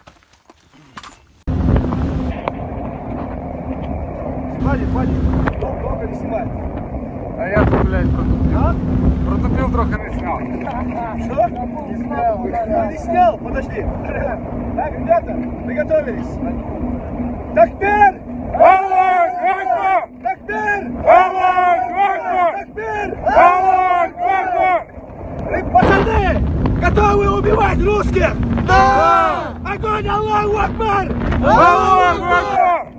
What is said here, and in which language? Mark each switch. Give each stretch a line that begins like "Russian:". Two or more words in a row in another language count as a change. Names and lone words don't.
Russian: Хватит, долго не снимай. А я тут, блядь, А? протупил трохи не снял. Что? Не снял? Подожди. Так, ребята, приготовились. Такбир!
Arabic: الله أكبر!
Russian: Такбир!
Arabic: الله أكبر!
Russian: Такбир!
Arabic: الله أكبر!
Russian: Пацаны, готовы убивать русских? Да! Огонь,
Arabic: الله أكبر! الله أكبر!